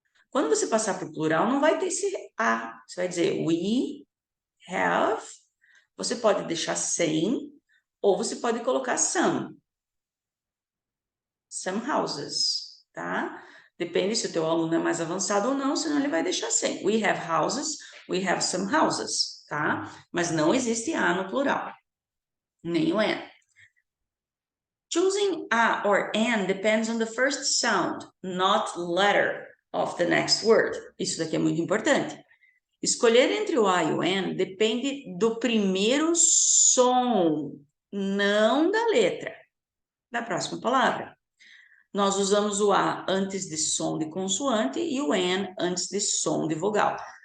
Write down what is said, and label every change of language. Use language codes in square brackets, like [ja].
[pt] Quando você passar para o plural, não vai ter esse a. Você vai dizer [en] we have. [pt] Você pode deixar sem, ou você pode colocar [en] some houses, [pt] tá? Depende se o teu aluno é mais avançado ou não, senão ele vai deixar sem. [en] We have houses, we have some houses, tá? [pt] Mas não existe a no plural, nem o an. [en] Choosing a or an depends on the first sound, not letter of the next word. [pt] Isso daqui é muito importante. Escolher entre o a e o an depende do primeiro som, não da letra da próxima palavra. Nós usamos o A antes de som de consoante e o N antes de som de vogal.